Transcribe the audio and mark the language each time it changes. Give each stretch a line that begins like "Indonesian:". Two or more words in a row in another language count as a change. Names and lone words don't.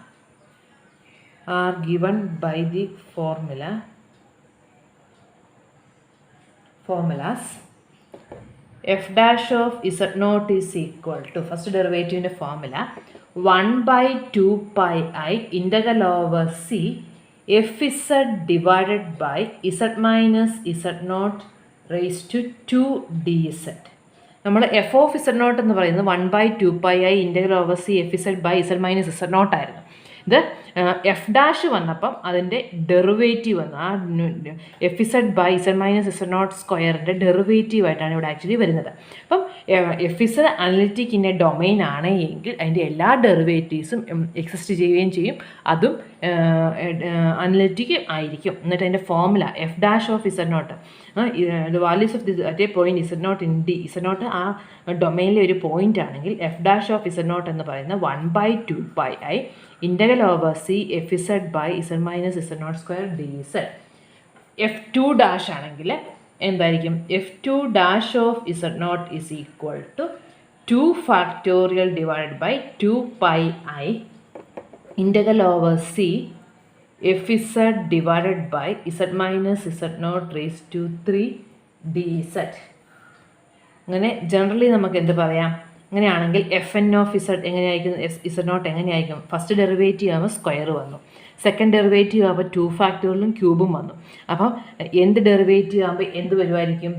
English: f dash of z0 is equal to, first derivative in the formula, 1/2 pi I integral over c f z divided by z minus z0 raised to 2 dz.
Malayalam: നമ്മൾ
English: f of z0
Malayalam: എന്ന് പറയുന്നത്
English: 1/2 pi I integral over c f z by z minus z0
Malayalam: ആയിരുന്നു. ഇത്
English: f dash
Malayalam: വന്നപ്പം അതിൻ്റെ ഡെറിവേറ്റീവ് വന്നു. ആ
English: f z by z minus z naught
Malayalam: സ്ക്വയറിൻ്റെ ഡെറിവേറ്റീവ് ആയിട്ടാണ് ഇവിടെ ആക്ച്വലി വരുന്നത്. അപ്പം
English: f z analytic in a domain
Malayalam: ആണ് എങ്കിൽ അതിൻ്റെ എല്ലാ ഡെറിവേറ്റീവ്സും എക്സിസ്റ്റ് ചെയ്യുകയും ചെയ്യും, അതും അനലിറ്റിക് ആയിരിക്കും.
English: എന്നിട്ട് അതിൻ്റെ ഫോർമുല f dash of z naught, the values of this at a point z naught in D, z naught
Malayalam: ആ ഡൊമൈനിലെ ഒരു പോയിന്റ് ആണെങ്കിൽ
English: f dash of z naught
Malayalam: എന്ന് പറയുന്നത്
English: 1/2 pi I integral over c f z by z minus z naught square dz. f2 dash
Malayalam: ആണെങ്കിൽ എന്തായിരിക്കും?
English: f2 dash of z0 is equal to 2 factorial divided by 2 pi I integral over c f z divided by z minus z0 raised to 3 dz.
Malayalam: അങ്ങനെ ജനറലി നമുക്ക് എന്ത് പറയാം? അങ്ങനെയാണെങ്കിൽ
English: f n of z
Malayalam: എങ്ങനെയായിരിക്കും?
English: z naught
Malayalam: എങ്ങനെയായിരിക്കും?
English: first derivative
Malayalam: ആകുമ്പോൾ സ്ക്വയർ വന്നു,
English: second derivative
Malayalam: ആകുമ്പോൾ 2 ഫാക്ടോറിയലും ക്യൂബും വന്നു. അപ്പം എന്ത് ഡെറിവേറ്റീവ് ആകുമ്പോൾ എന്ത് വരുമായിരിക്കും?